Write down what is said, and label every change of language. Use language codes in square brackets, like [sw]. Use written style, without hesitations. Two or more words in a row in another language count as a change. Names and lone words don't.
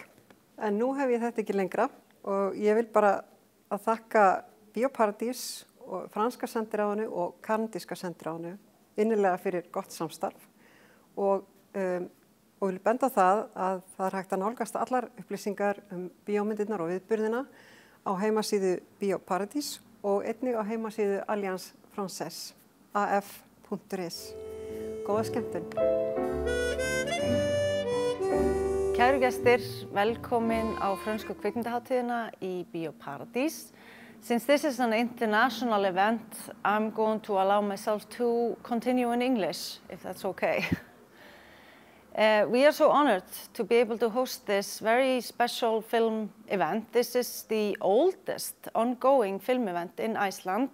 [is] En nú hef ég þetta ekki lengra og ég vil bara að þakka Bíóparadís og franska sendiráðinu og kanadíska sendiráðinu innilega fyrir gott samstarf og vil benda á það að það er hægt að nálgast allar upplýsingar bíómyndirnar og viðburðina á heimasíðu Bíóparadís og einnig á heimasíðu Alliance Française, af.is. Góða skemmtun! Kæru gestir, velkomin á frönsku kvikmyndahátíðina í Bíóparadís. [en] Since this is an international event, I'm going to allow myself to continue in English, if that's okay. We are so honored to be able to host this very special film event. This is the oldest ongoing film event in Iceland.